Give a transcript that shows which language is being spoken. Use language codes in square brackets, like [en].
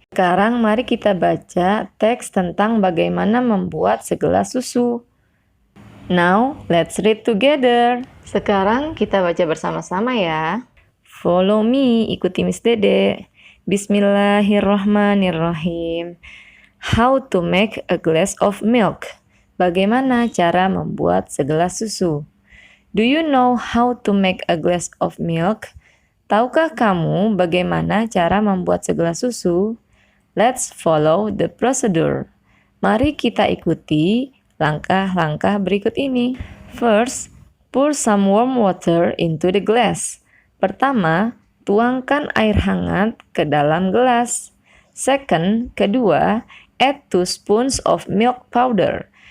[id] Sekarang, mari kita baca teks tentang bagaimana membuat segelas susu. [en] Now, let's read together. [id] Sekarang kita baca bersama-sama ya. [en] Follow me, [id] ikuti Miss Dede. Bismillahirrahmanirrahim. [en] How to make a glass of milk. [id] Bagaimana cara membuat segelas susu? [en] Do you know how to make a glass of milk? [id] Tahukah kamu bagaimana cara membuat segelas susu? [en] Let's follow the procedure. [id] Mari kita ikuti langkah-langkah berikut ini. [en] First, pour some warm water into the glass. [id] Pertama, tuangkan air hangat ke dalam gelas. [en] Second, [id] kedua, [en] add 2 spoons of milk powder.